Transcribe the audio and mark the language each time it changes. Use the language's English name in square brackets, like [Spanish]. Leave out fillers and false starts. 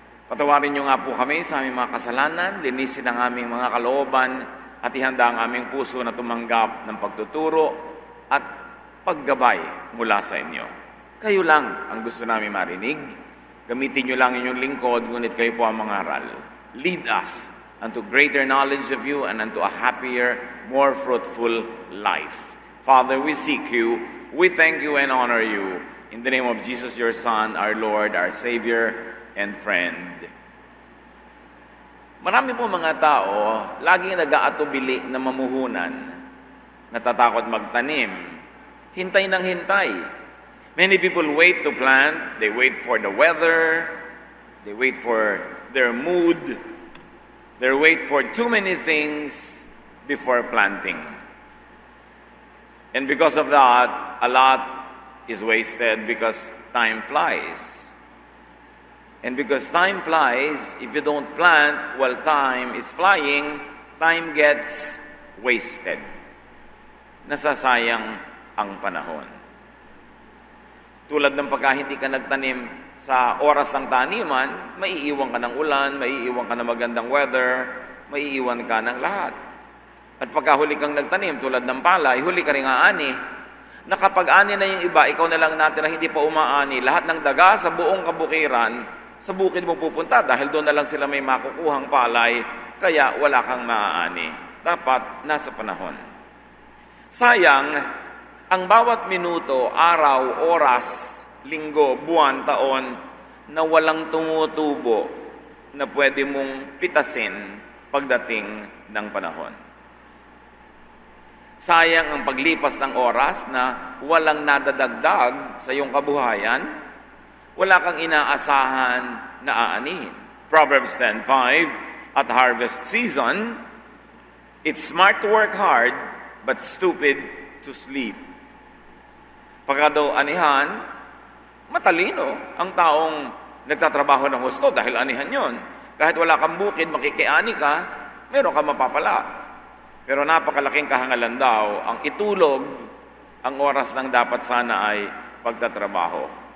[Filipino] Patawarin niyo nga po kami sa aming mga kasalanan, linisin ang aming mga kalooban at ihanda ang aming puso na tumanggap ng pagtuturo at paggabay mula sa inyo. Kayo lang ang gusto namin marinig. Gamitin niyo lang inyong lingkod, ngunit kayo po ang mangaral. [English] Lead us unto greater knowledge of you and unto a happier, more fruitful life. Father, we seek you. We thank you and honor you. In the name of Jesus, your Son, our Lord, our Savior, and friend. [Filipino] Marami po mga tao, laging nag-aatubili na mamuhunan, natatakot magtanim, hintay ng hintay. [English] Many people wait to plant, they wait for the weather, they wait for their mood, they wait for too many things before planting. And because of that, a lot is wasted because time flies. And because time flies, if you don't plant while time is flying, time gets wasted. [Filipino] Nasasayang ang panahon. Tulad ng pagka hindi ka nagtanim sa oras ng taniman, maiiwan ka ng ulan, maiiwan ka ng magandang weather, maiiwan ka ng lahat. At pagka huli kang nagtanim, tulad ng palay, huli ka rin aani. Na kapag ani na yung iba, ikaw na lang natin na hindi pa umaani. Lahat ng daga sa buong kabukiran, sa bukid mo pupunta dahil doon na lang sila may makukuhang palay, kaya wala kang maaani. Dapat nasa panahon. Sayang, ang bawat minuto, araw, oras, linggo, buwan, taon, na walang tumutubo na pwede mong pitasin pagdating ng panahon. Sayang ang paglipas ng oras na walang nadadagdag sa iyong kabuhayan, wala kang inaasahan na aanihin. [English] Proverbs 10:5, at harvest season, it's smart to work hard, but stupid to sleep. [Filipino] Pagka daw anihan, matalino ang taong nagtatrabaho ng husto dahil anihan yon. Kahit wala kang bukid, makikiani ka, meron kang mapapala. Pero napakalaking kahangalan daw ang itulog ang oras ng dapat sana ay pagtatrabaho.